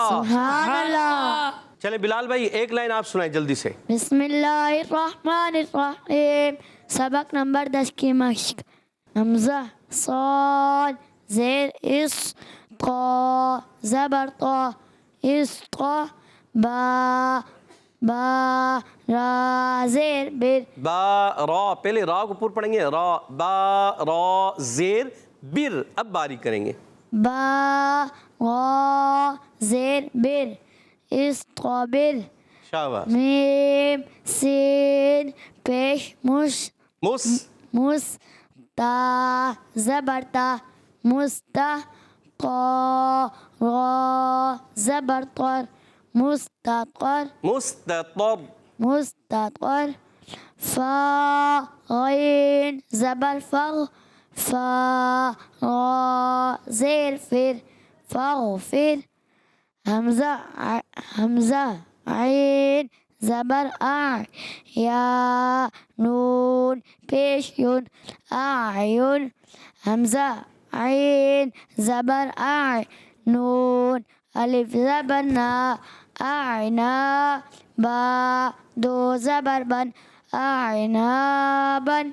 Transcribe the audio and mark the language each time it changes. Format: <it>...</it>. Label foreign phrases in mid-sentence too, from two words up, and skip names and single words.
<ar>سبحان اللہ.</ar> <ur>چلیں بلال بھائی ایک لائن آپ سنائیں جلدی سے.</ur> <ar>بسم اللہ الرحمن الرحیم.</ar> <ur>سبق نمبر 10 کی مشق. حمزہ صاد زیر اس طا زبر طا اس طا با را زیر بر با را، پہلے را کو پور پڑھیں گے را با را زیر بر. اب باریک کریں گے با را زیر بر استقبر. شاباش. میم سین پیش مش مس تا زبر تا مستا قا را زبر طر مستطر مستطر. مستطر. فا غین زبر فغ فا را زیر فر فغفر. حمزہ عین زبر آ یا نون پیش یون اعین. حمزہ عین زبر آ نون الف زبر نا اعنا با دو زبر بن اعنابن</ur>